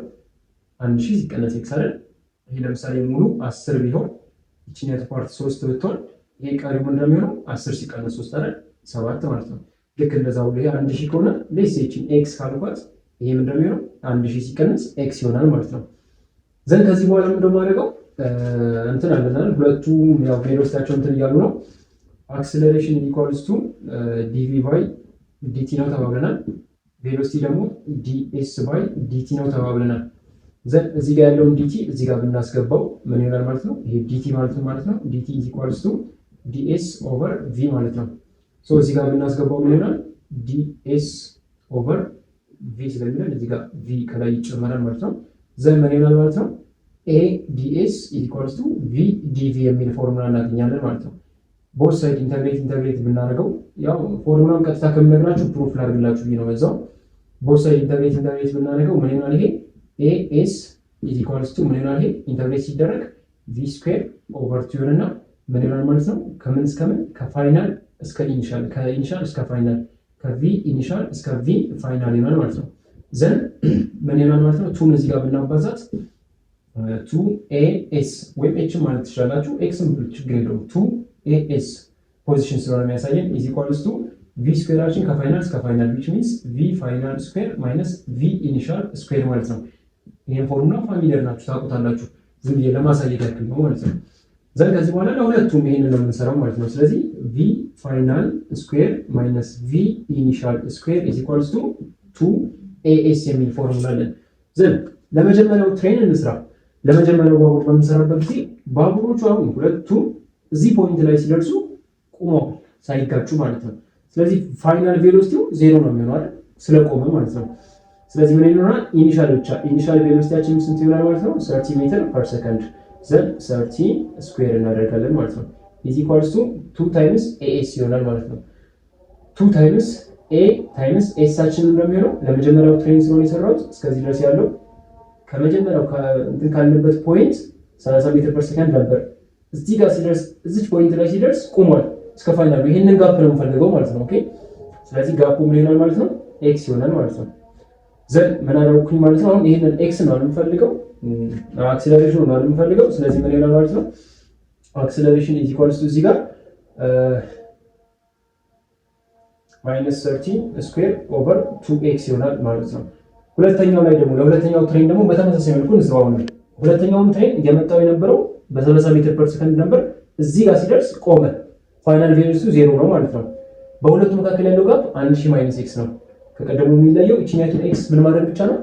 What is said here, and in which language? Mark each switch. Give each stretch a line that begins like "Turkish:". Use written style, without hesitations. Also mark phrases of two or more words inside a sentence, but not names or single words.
Amharic: 1000 ሲቀነስ ኤክስ አይደል ይሄ ለምሳሌ ሙሉ 10 ቢሆን እቺኛት ፓርት 3 ብትሆን ይሄ ቀሪው ምን እንደሚሆን 10 ሲቀነስ 3 አይደል 7 ማለት ነው ልክ እንደዛው ይሄ 1000 ከሆነ
English: let's say
Amharic: እቺን ኤክስ ካልኳት ይሄ ምን እንደሚሆን 1000 ሲቀነስ ኤክስ ይሆናል ማለት ነው ዘን ከዚህ በኋላ ምን እንደማደርገው እንትን አለናል ሁለቱ ያው ቬሎሲቲያቸው እንትን እያሉ ነው
English: acceleration equals to dv by dt
Amharic: ነው ተባብለናል ቬሎሲቲ ደግሞ
English: ds by dt
Amharic: ነው ተባብለናል ዘን እዚህ ጋር ያለውን dt እዚህ ጋር ብናስገባው ምን ይሆናል ማለት ነው ይሄ dt ማለት ነው
English: dt equals to ds over v
Amharic: ማለት ነው ሶ እዚህ ጋር ብናስገባው ምን ይሆናል ds over v ስለሚሆን እዚህ ጋር v ከላይ ይጨመራል ማለት ነው ዘን ምን ይሆናል ማለት ነው
English: a ds equals to v dv
Amharic: የሚል ፎርሙላ እናገኛለን ማለት ነው
English: both side integrate
Amharic: ብናደርገው ያው ፎርሙላውን ቀጥታ ከምነግራችሁ ፕሩፍ ላድርግላችሁ ነው በዛው
English: both side integrate
Amharic: ብናደርገው ምን ይሆናል ይሄ as ምን ይሆናል ይሄ ኢንተግሬት ሲደረግ v
English: square over
Amharic: 2 እና ምን ይሆናል ማለት ነው ከምን እስከ ምን ከፋይናል እስከ ኢኒሻል ከኢኒሻል እስከ ፋይናል ከv ኢኒሻል እስከ v ፋይናል ይሆናል ማለት ነው ዘን ምን ይሆናል ማለት ነው 2 እዚህ ጋር ብናባዛት 2as ወይም h ማለት ትችላላችሁ x ችግር የለውም 2as ፖዚሽን ስለሆነ የሚያሳየን
English: is equals to
Amharic: v ስኩዌራችን ከፋይናል እስከ ፋይናል
English: which means v final square minus v initial square
Amharic: ማለት ነው ይሄን ፎርሙላ ፋሚሊየር ናችሁ ታውቁታላችሁ ዝም ብዬ ለማሳየት ያክል ነው ማለት ነው ዘን ከዚህ በኋላ ለሁለቱም ይሄንን ነው የምንሰራው ማለት ነው ስለዚህ
English: v final square minus v initial square is equals to 2as
Amharic: የሚል ፎርሙላ አለን ዘን ለመጀመሪያው ትሬን እንስራ ለመጀመሪያው ባቡር በምንሰራበት ጊዜ ባቡሮቹ አሁን ሁለቱም እዚህ ፖይንት ላይ ሲደርሱ ቆመው ሳይጋጩ ማለት ነው ስለዚህ ፋይናል ቬሎሲቲው 0 ነው የሚሆነው አይደል ስለቆመ ማለት ነው ስለዚህ ምን ይሆናል ኢኒሻል ብቻ ኢኒሻል ቬሎሲቲያችን ስንት ይሆናል ማለት ነው 30
English: meter per second
Amharic: ዘን 30 ስኩዌር እናደርጋለን ማለት ነው
English: is equals to 2 times as
Amharic: ይሆናል ማለት ነው
English: 2 times a times s
Amharic: አችን እንደሚሆነው ለመጀመሪያው ትሬን ስለሆነ የሰራሁት እስከዚህ ድረስ ያለው ከመጀመሪያው እንትን ካልነበት ፖይንት 30
English: meter per second
Amharic: ነበር እዚህ ጋር ሲደርስ እዚህ ፖይንት ላይ ሲደርስ ቆሟል እስከ ፋይናል ይሄንን ጋፕ ነው የምፈልገው ማለት ነው ኦኬ ስለዚህ ጋፑ ምን ይሆናል ማለት ነው ኤክስ ይሆናል ማለት ነው ዘን ምን አደረኩኝ ማለት ነው አሁን ይሄንን ኤክስ ነው የምፈልገው አክሰለሬሽኑ ነው የምፈልገው ስለዚህ ምን ይሆናል ማለት ነው
English: acceleration is equals to
Amharic: እዚህ ጋር
English: minus 30 square over 2x
Amharic: ይሆናል ማለት ነው። ሁለተኛው ላይ ደግሞ ለሁለተኛው ትሬን ደግሞ በተመሳሳይ መልኩ እንስራው ነው። ሁለተኛውም ትሬን እየመጣው የነበረው በ30
English: meter per second
Amharic: ነበር። እዚህ ጋር ሲደርስ ቆመ። ፋይናል ቬሎሲቲው 0 ነው ማለት ነው። በሁለቱ መካከል ያለው ጋፕ 1000 ማይነስ ኤክስ ነው። ከቀደሙ የሚለየው እቺኛቱን ኤክስ ምን ማድረግ ብቻ ነው?